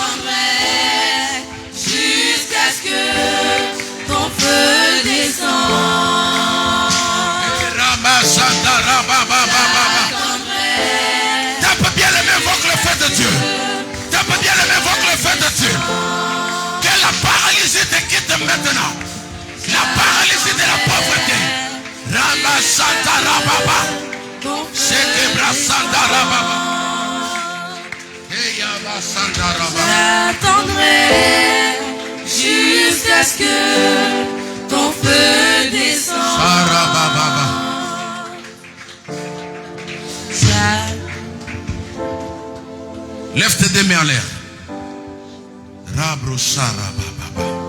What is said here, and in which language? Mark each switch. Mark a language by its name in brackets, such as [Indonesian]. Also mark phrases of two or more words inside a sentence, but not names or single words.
[French] Jusqu'à ce que ton feu descende. Tape bien les mains, invoque le feu de Dieu. Tape bien les mains, invoque le feu de Dieu. Que la paralysie te quitte maintenant. La paralysie de la pauvreté. Rama Santara Baba. Shekebra Santara Baba. Eyaba Santara Baba. Jusqu'à ce que ton feu descende. Sarabababa. Lève tes deux mains en l'air. Rabro sarabababa.